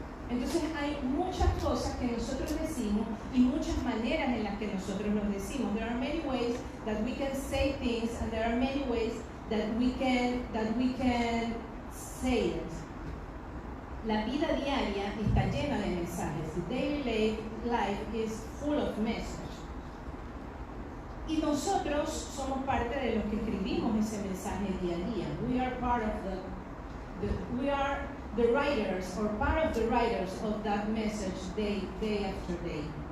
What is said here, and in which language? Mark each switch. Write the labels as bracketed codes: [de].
[es] Entonces hay muchas cosas que nosotros decimos y muchas maneras en las que nosotros los decimos. [en] There are many ways that we can say things and there are many ways that we can say it. [es] La vida diaria está llena de mensajes. [en] The daily life is full of messages. [es] Y nosotros somos parte de los que escribimos ese mensaje día a día. [en] We are part of we are the writers or part of the writers of that message day after day.